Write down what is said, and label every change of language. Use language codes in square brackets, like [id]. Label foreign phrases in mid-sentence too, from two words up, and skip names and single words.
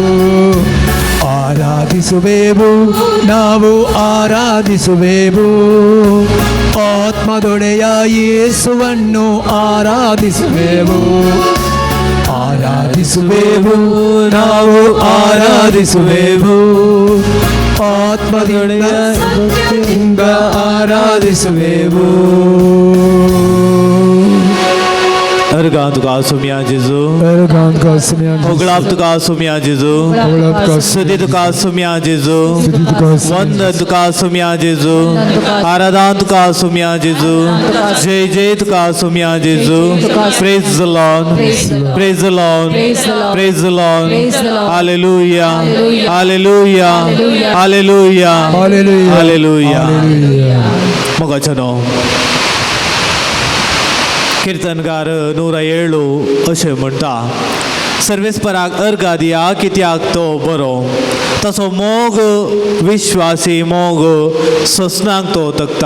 [kn] ಆರಾಧಿಸುವೆವು, ನಾವು ಆರಾಧಿಸುವೆವು, ಆತ್ಮದೊಡೆಯ ಯೇಸುವನ್ನು ಆರಾಧಿಸುವೆವು. ಆರಾಧಿಸುವೆವು, ನಾವು ಆರಾಧಿಸುವೆವು, ಆತ್ಮದೊಡೆಯ ಭಕ್ತಿಯಿಂದ ಆರಾಧಿಸುವೆವು. [kok] Ergan tuka sumya Jesu. Ergan tuka sumya Jesu. Oglap tuka sumya Jesu. Oglap tuka Sudi tuka sumya Jesu. Sudi tuka sumya Vanda tuka sumya Jesu. Aradan tuka sumya Jesu. Jai Jai tuka sumya Jesu. [en] Praise the Lord. Praise the Lord. Praise the Lord. Hallelujah. Hallelujah. Hallelujah. Hallelujah. Hallelujah. Hallelujah. [kok] मग चलो कीर्तनकार 107 अशें म्हणटा, सर्वेस्पराक अर्घा दिया कित्याक तो बरो, तसो मोग विश्वासी मोग सोसनाक तो तकता.